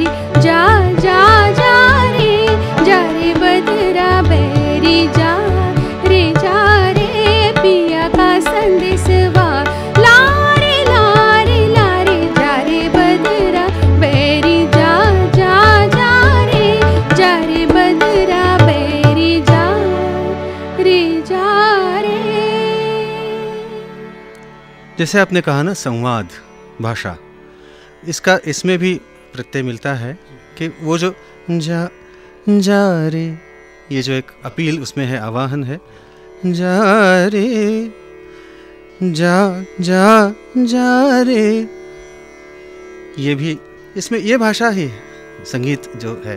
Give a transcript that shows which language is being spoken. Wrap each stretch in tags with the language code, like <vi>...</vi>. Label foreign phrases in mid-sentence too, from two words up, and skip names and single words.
<hi>जा, जा जा रे, जा रे बदरा बैरी जा रे, जा रे, पिया का संदेशवा लारे लारे लारे, जा रे बदरा बैरी जा, जा जा रे, जा रे बदरा बैरी जा रे, जा रे। जैसे आपने कहा ना संवाद भाषा, इसका इसमें भी प्रत्यय मिलता है कि वो जो जा जा रे, ये जो एक अपील उसमें है, आवाहन है, जा रे, जा जा जा रे, ये भी इसमें ये भाषा ही है, संगीत जो है।</hi>